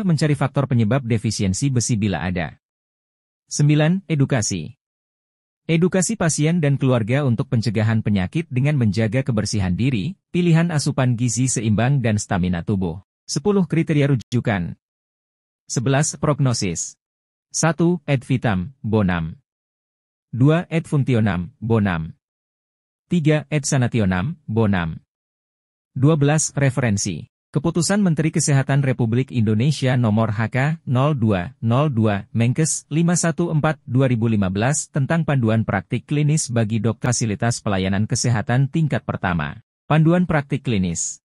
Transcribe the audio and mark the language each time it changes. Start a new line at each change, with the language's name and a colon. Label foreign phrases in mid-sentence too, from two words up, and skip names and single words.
Indonesian: Mencari faktor penyebab defisiensi besi bila ada. 9. Edukasi. Edukasi pasien dan keluarga untuk pencegahan penyakit dengan menjaga kebersihan diri, pilihan asupan gizi seimbang dan stamina tubuh. 10. Kriteria rujukan. 11. Prognosis.
Latin: 1. Ad vitam, bonam. 2. Ad functionam, bonam. 3. Ad sanationam, bonam.
Indonesian: 12. Referensi. Keputusan Menteri Kesehatan Republik Indonesia Nomor HK 0202 Menkes 514/2015 tentang panduan praktik klinis bagi dokter fasilitas pelayanan kesehatan tingkat pertama. Panduan praktik klinis.